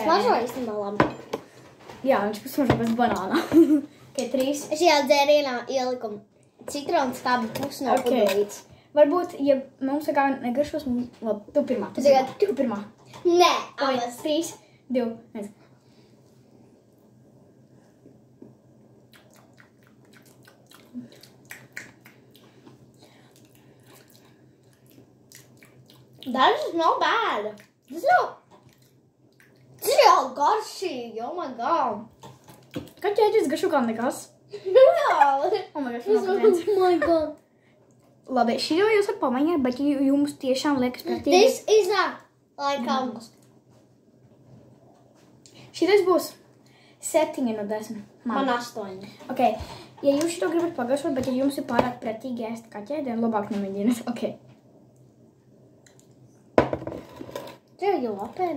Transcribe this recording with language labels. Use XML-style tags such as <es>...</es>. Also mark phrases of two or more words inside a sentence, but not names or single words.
<lv>Smažo īstenībā labi. Jā, viņš pasmažo bez banāna. Ok, 3. Es šajā dzērienā ieliku citronu skābi pusi no pudelītes. Varbūt, ja mums kā negaršos, labi, tu pirmā. Tu pirmā. Nē, abas. 3, 2, 1.</lv> <en>That is not bad. This is</en> <lv>jau garšīgi,</lv> <en>oh my god.</en> <lv>Kaķi ēdis garšo kā nekas.</lv> <en>Oh my gosh, Oh my god.</en> <lv>Labi, šī jau jūs var pamēģināt, bet jums tiešām liekas pretīgi.</lv> <en>This is like</en> <lv>Šitais būs 7 no 10. man 8. Ok, ja jūs šito gribat pagaršot, bet ja jums ir pārāk pretīgi ēst kaķi ēdienu, labāk nemēģināt. Ok. Tev jau open.</lv>